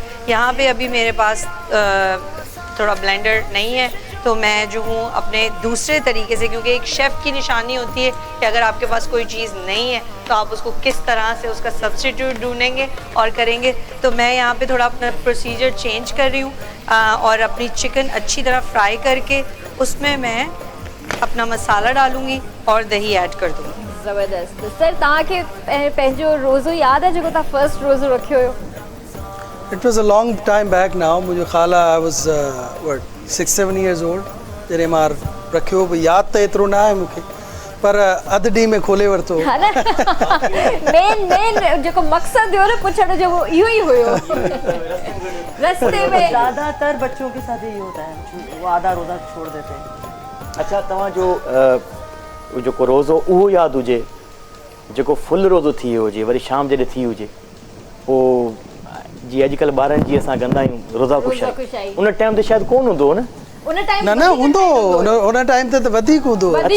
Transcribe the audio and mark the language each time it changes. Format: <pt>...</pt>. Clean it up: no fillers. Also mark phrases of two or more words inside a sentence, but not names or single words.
<ur>یہاں پہ ابھی میرے پاس تھوڑا بلینڈر نہیں ہے تو میں جو ہوں اپنے دوسرے طریقے سے، کیونکہ ایک شیف کی نشانی ہوتی ہے کہ اگر آپ کے پاس کوئی چیز نہیں ہے تو آپ اس کو کس طرح سے اس کا سبسٹیٹیوٹ ڈھونڈیں گے اور کریں گے، تو میں یہاں پہ تھوڑا اپنا پروسیجر چینج کر رہی ہوں اور اپنی چکن اچھی طرح فرائی کر کے اس میں میں اپنا مسالہ ڈالوں گی اور دہی ایڈ کر دوں گی. زبردست.</ur> <sd>सर तव्हांखे पंहिंजो रोज़ो यादि आहे जेको तव्हां फर्स्ट रोज़ो रखियो हुयो?</sd> <en>It was a long time back now.</en> <ur>مجھے خالہ</ur> <en>I was 6-7 years old</en> <sd>जॾहिं मां रखियो, यादि त एतिरो न आहे मूंखे, पर अधु ॾींहं में खोले वरितो। मेन जेको मक़सदु हुयो न पुछण जो वो इहो ई हुयो।</sd> <ur>رستے میں زیادہ تر بچوں کے ساتھ یہی ہوتا ہے، وہ آدھا روزہ چھوڑ دیتے ہیں. اچھا,</ur> <sd>तव्हांजो जेको रोज़ो उहो यादि हुजे जेको फुल रोज़ो थी वियो हुजे, वरी शाम जॾहिं थी हुजे, पोइ जीअं अॼुकल्ह ॿारनि जी असां कंदा आहियूं रोज़ा कुशाई, उन टाइम ते शायदि कोन हूंदो न? न हूंदो, उन टाइम ते त वधीक हूंदो।</sd>